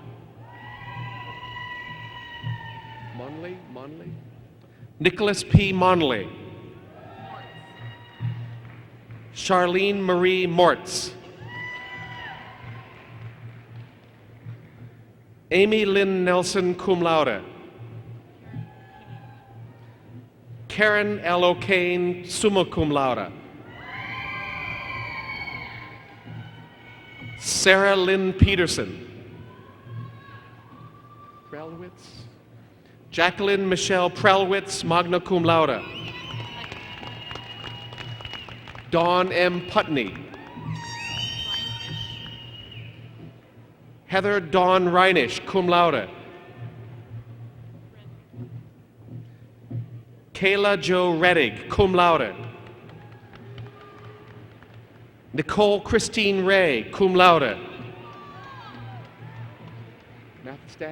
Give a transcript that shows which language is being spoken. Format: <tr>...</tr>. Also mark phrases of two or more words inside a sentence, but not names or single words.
<en>Monley? Nicholas P. Monley. Charlene Marie Mortz. Amy Lynn Nelson,</en> <la>cum laude.</la> <en>Karen L. O'Kane,</en> <la>summa cum laude.</la> <en>Sarah Lynn Peterson. Prelwitz. Jacqueline Michelle Prelwitz,</en> <la>magna cum laude.</la> <en>Dawn M. Putney. Heather Dawn Reinisch,</en> <la>cum laude.</la> <en>Kayla Jo Reddig,</en> <la>cum laude.</la> <en>Nicole Christine Ray,</en> <la>cum laude.</la> <en>Mathestad.</en>